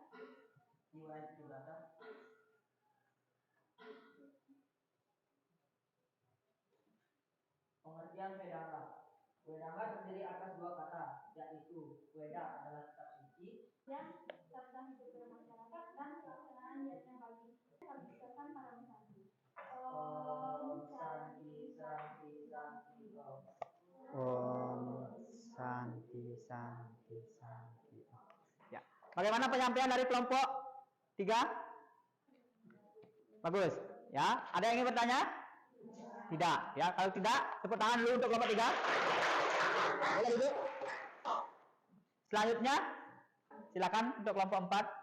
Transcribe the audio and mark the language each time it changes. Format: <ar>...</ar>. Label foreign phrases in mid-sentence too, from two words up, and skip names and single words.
<id>Iwan Jurata. Pengertian Vedanga. Vedanga terdiri atas 2 kata, yaitu Veda adalah kitab suci yang serta hidup bermasyarakat dan pelaksanaan niatnya bagi kami ucapkan para menanti.</id> <sa>Om Santi Santi Santi Om. Om Santi Santi Santi.</sa> <id>Ya. Bagaimana penyampaian dari kelompok 3? Bagus. Ya. Ada yang ingin bertanya? Tidak. Ya. Kalau tidak, tepuk tangan dulu untuk kelompok 3. Boleh duduk. Selanjutnya, silakan untuk kelompok 4.</id>